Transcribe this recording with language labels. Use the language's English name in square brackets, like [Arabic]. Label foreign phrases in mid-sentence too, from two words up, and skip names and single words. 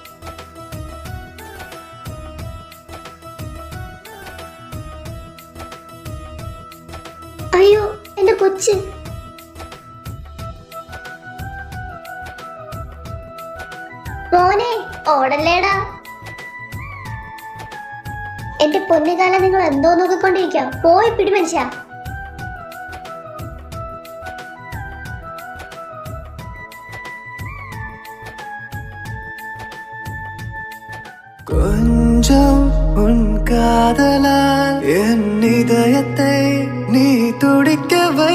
[Malayalam] അയ്യോ എന്റെ കൊച്ച്. മോനെ ഓടല്ലേടാ. എന്റെ പൊന്നുകാലം നിങ്ങൾ എന്തോ നോക്കിക്കൊണ്ടിരിക്കാം, പോയി പിടി മനുഷ്യ. [Tamil] கொஞ்சம் உன் காதலால் என் இதயத்தை நீ துடிக்க வை.